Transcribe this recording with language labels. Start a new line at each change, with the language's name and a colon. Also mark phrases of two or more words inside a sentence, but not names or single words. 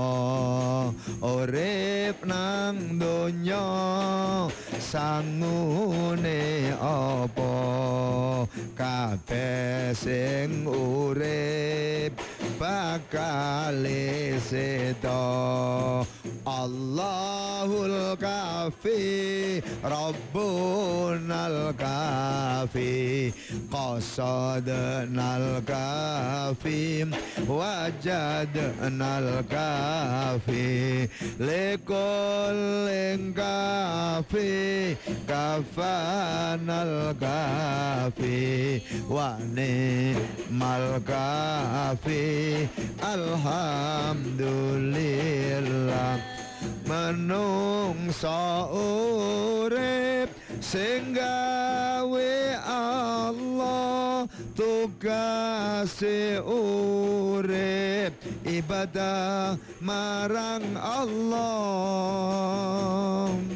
Javanese: Urip nang donya sangune apa, kabeh sing urip bakal sedo.
Arabic: الله الكافي ربنا الكافي قصدنا الكافي وجدنا الكافي لكل كاف كفانا الكافي ونعم الكافي الحمدلله.
Javanese: Menungso urip sing gawe Allah, tugase urip ibadah marang Allah.